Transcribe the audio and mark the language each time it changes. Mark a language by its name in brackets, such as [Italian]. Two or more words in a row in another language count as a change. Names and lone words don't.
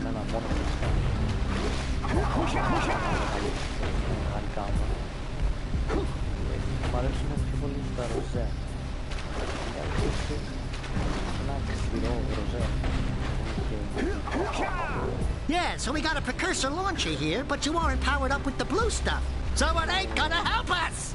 [Greek] μόνο μεγάλη κάμερα. Μ' αρέσουν πιο πολύ τα ροζέ. Ένα ξηρό ροζέ. [English] Yeah, so we got a precursor launcher here, but you aren't powered up with the blue stuff. So it ain't gonna help us!